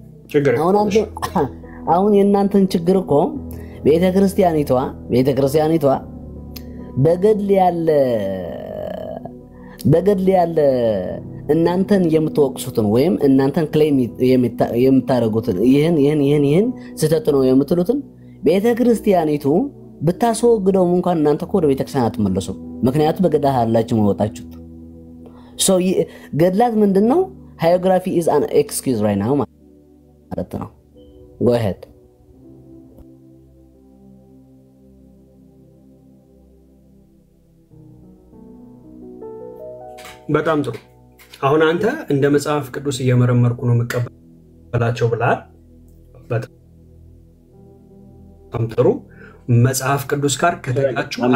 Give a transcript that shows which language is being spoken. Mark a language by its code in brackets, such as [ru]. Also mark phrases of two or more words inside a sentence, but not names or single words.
[am] አሁን የእናንተን ችግር እኮ ቤተክርስቲያኒቷ በገድል ያለ በገድል ያለ እናንተን የምትወቅሱትን ወይም እናንተን ክሌም የምታረጉትን ይህን ስህተት ነው የምትሉትን ቤተክርስቲያኒቱ ብታስወግደው እንኳን እናንተ ወደ ቤተክርስቲያን አትመለሱ። ምክንያቱም በገድል አላችሁ መወጣችሁት። ሶ ገድላት ምንድነው? [en] ሃይኦግራፊ is an excuse right now [am] ማለት ነው። [en] go ahead [am] በጣም ጥሩ። አሁን አንተ እንደ መጽሐፍ ቅዱስ እየመረመርኩ ነው መቀበላቸው ብላል። በጣም ጥሩ። መጽሐፍ ቅዱስ ጋር ከተጋጩ